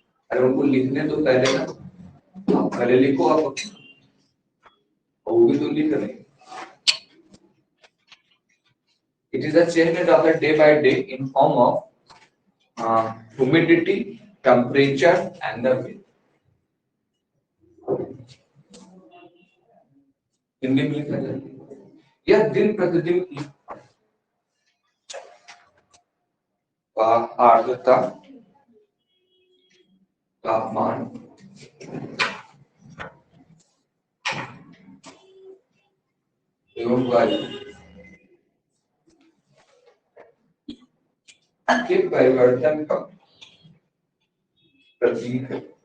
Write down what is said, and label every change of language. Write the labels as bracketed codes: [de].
[hi] अरे उनको लिखने तो पहले ना, पहले लिखो आप, वो भी तो लिख रहे। [en] It is a changement of the day by day in form of humidity, temperature and the wind। [hi] Hindi में लिखा जाए यह दिन प्रतिदिन की आर्द्रता, तापमान, एवं वायु के परिवर्तन का प्रतीक है।